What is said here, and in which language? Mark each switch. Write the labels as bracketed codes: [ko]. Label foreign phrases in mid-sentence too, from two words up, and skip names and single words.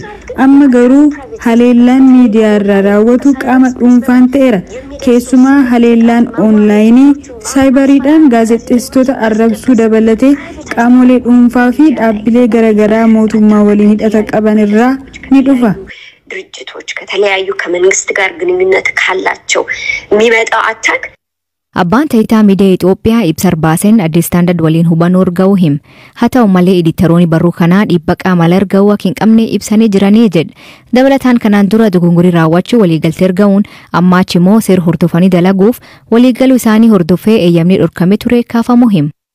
[om] Amma garuu haleellaan miidiyaa irraa raawwatu qaama dhuunfaan ta'eera. Keessumaa haleellaan oonlaayinii saayibariidhaan gaazexeessitoota arrabsuu dabalatee qaamolee dhuunfaa fi dhaabbilee garaagaraa mootummaa waliin hidhata qaban irraa ni dhufa. [am] ድርጅቶች ከተለያዩ ከመንግስት ጋር ግንኙነት ካላቸው የሚመጣው አታክ [om] Abbaan taayitaa miidiyaa Itoophiyaa ibsa baaseen Addis Standard waliin hubannoo argachuu hima. Haa ta'u malee editoroonni barruu kanaa dhiibbaa qaamaa argachuu akka hin qabne ibsanii jiranii jedha. Dabalataan kanaan dura dogongorii raawwachuu waliigaltee argamuun amma achi immoo seera hordofanii dalaguuf waliigaluu isaanii hordofee eeyyamni dhorkamee ture kaafamuu hima.